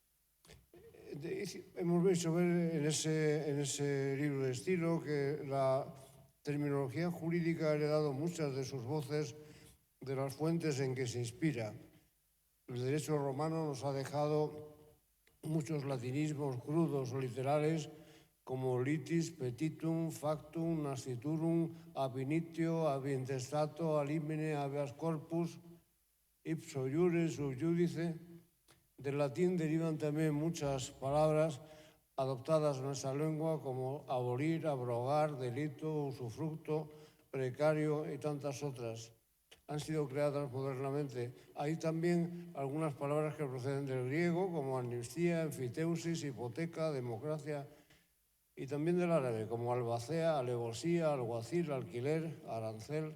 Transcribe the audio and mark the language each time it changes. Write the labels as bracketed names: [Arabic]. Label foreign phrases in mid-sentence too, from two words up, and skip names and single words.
[Spanish] Hemos visto ver en ese libro de estilo que la terminología jurídica ha heredado muchas de sus voces de las fuentes en que se inspira. El derecho romano nos ha dejado muchos latinismos crudos o literales como [Latin] litis, petitum, factum, nasciturum, ab initio, ab intestato, alimine, habeas corpus, ipso iure, sub iudice. [Spanish] Del latín derivan también muchas palabras adoptadas en nuestra lengua como abolir, abrogar, delito, usufructo, precario y tantas otras. Han sido creadas modernamente. Hay también algunas palabras que proceden del griego, como amnistía, enfiteusis, hipoteca, democracia, y también del árabe, como albacea, alevosía, alguacil, alquiler, arancel.